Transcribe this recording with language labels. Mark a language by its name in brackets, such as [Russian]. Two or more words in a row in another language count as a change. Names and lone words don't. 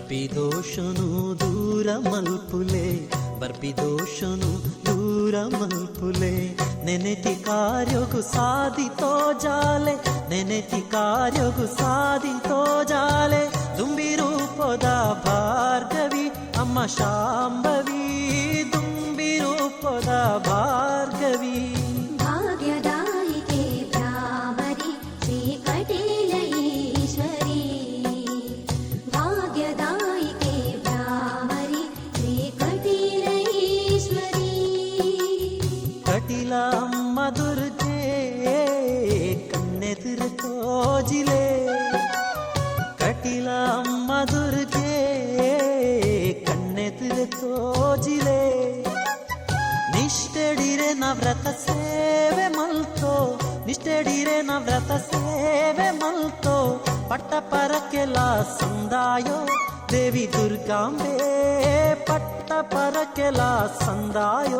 [Tulu] ಬರ್ಪಿದೋಷನು ದೂರ ಮಲ್ಪುಲೆ ಬರ್ಪಿದೋಷನು ದೂರ ಮಲ್ಪುಲೆ ನೆನೆತಿ ಕಾರ್ಯಗು ಸಾಧಿತೋ ಜಾಲೆ ನೆನೆತಿ ಕಾರ್ಯಗು ಸಾಧಿತೋ ಜಾಲೆ ದುಂಬಿ ರೂಪದ ಭಾರ್ಗವಿ ಅಮ್ಮ ಶಾಂಭವಿ ದುಂಬಿ ರೂಪದ ಭಾರ್ಗವಿ [Sanskrit] भाग्यदायिके भ्रामरि श्रीकटिल ईश्वरी भाग्यदायिके भ्रामरि श्रीकटिल ईश्वरी [Tulu] ಕಟಿಲ ಅಮ್ಮ ದುರ್ಗೆ ಕಣ್ಣೆದುರು ತೋಜಿಲೆ ಕಟಿಲ ಅಮ್ಮ ದುರ್ಗೆ ಕಣ್ಣೆದುರು ತೋಜಿಲೆ ನಿಷ್ಠೆಡಿರೆ ನವ್ರತ ಸೇವೆ ಮಲ್ತೋ ನಿಷ್ಠೆಡಿರೆ ನವ್ರತ ಸೇವೆ ಮಲ್ತೋ ಪಟ್ಟ ಪರಕೆಲ ಸಂದಾಯೋ ದೇವಿ ದುರ್ಗಾಂಬೆ ಪಟ್ಟ ಪರಕೆಲ ಸಂದಾಯೋ